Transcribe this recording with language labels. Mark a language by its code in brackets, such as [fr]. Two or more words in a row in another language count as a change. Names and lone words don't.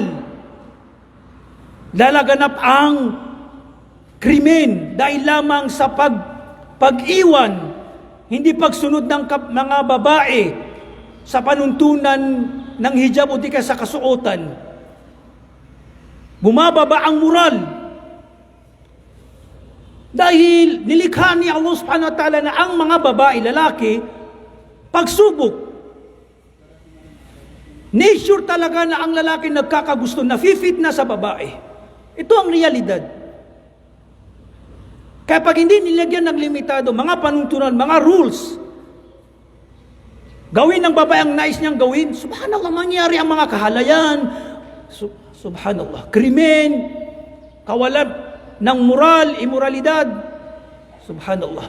[tl] Lalaganap ang krimen dahil lamang sa pag-iwan, hindi pagsunod ng mga babae sa panuntunan ng hijab o di ka sa kasuotan. Bumababa ang moral. Dahil nilikha ni Allah [ar] subhanahu wa ta'ala [tl] na ang mga babae, lalaki, pagsubok. Nature talaga na ang lalaki nagkakagusto, na-fit na sa babae. Ito ang realidad. Kaya pag hindi nilagyan ng limitado, mga panuntunan, mga rules, gawin ng babae ang nais niyang gawin, subhanallah, mangyari ang mga kahalayan, subhanallah, krimen, kawalan ng moral, imoralidad, subhanallah.